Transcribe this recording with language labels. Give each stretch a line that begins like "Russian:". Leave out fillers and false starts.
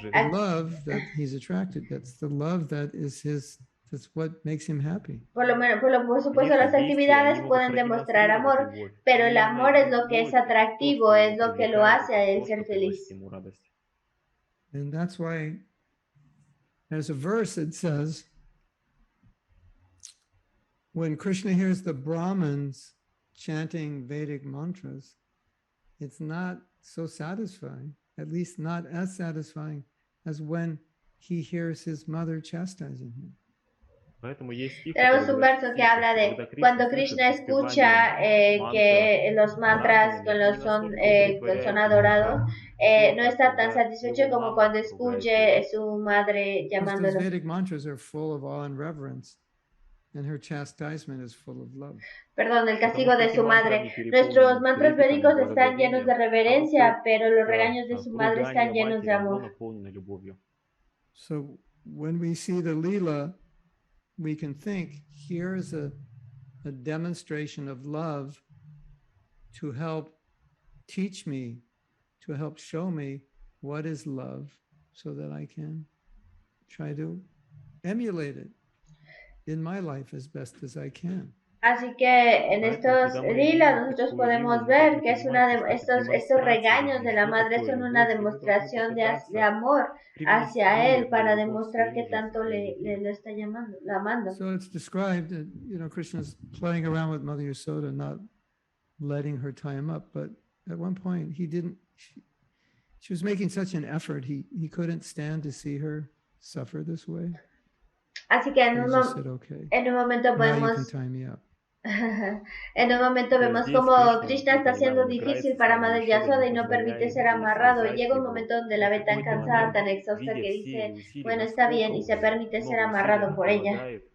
English: the love that he's attracted. That's the love that is his. That's what makes him happy.
Spanish: por supuesto las actividades pueden demostrar amor, pero el amor es lo que es atractivo, es lo que lo hace a él ser feliz.
English: And that's why there's a verse that says, when Krishna hears the Brahmins chanting Vedic mantras, it's not so satisfying, at least not as satisfying as when he hears his mother chastising him.
Spanish: Tenemos un verso que habla de cuando Krishna escucha que los mantras son adorados, no está tan satisfecho como cuando escuche su madre llamándolo.
English: Those Vedic mantras are full of awe and reverence, and her chastisement is full of love.
Spanish: Perdón, el castigo de su madre. Nuestros mantras védicos están llenos de reverencia, pero los regaños de su madre están llenos de amor.
English: So when we see the lila, we can think, here is a demonstration of love to help teach me, to help show me what is love, so that I can try to emulate it in my life as best as I can.
Spanish: Así que en estos lilas nosotros podemos ver que es estos regaños de la madre son una demostración de amor hacia él para demostrar que tanto le está amando.
English: So it's described that, Krishna's playing around with Mother Yasoda, not letting her tie him up, but at one point she was making such an effort, he couldn't stand to see her suffer this way.
Spanish: Así que en un momento podemos en un momento vemos como Krishna está haciendo difícil para Madre Yasoda y no permite ser amarrado. Y llega un momento donde la ve tan cansada, tan exhausta que dice, bueno, está bien, y se permite ser amarrado por ella.